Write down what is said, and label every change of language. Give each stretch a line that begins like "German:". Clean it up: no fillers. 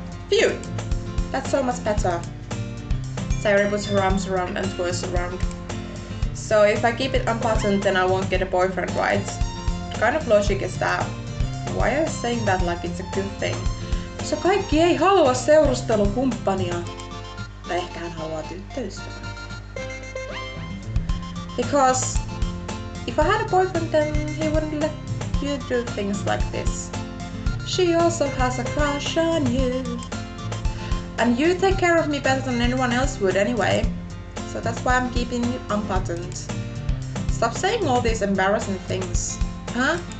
English: Phew! That's so much better. Sayuri puts her arms around and twirls around. So if I keep it unbuttoned, then I won't get a boyfriend, right? What kind of logic is that? Why are you saying that like it's a good thing?
Finnish: So kaikki ei halua seurustelukumppania. Tai ehkä hän haluaa tyttöystävää.
English: Because if I had a boyfriend, then he wouldn't let you do things like this. She also has a crush on you. And you take care of me better than anyone else would anyway. So that's why I'm keeping it unbuttoned. Stop saying all these embarrassing things. Huh?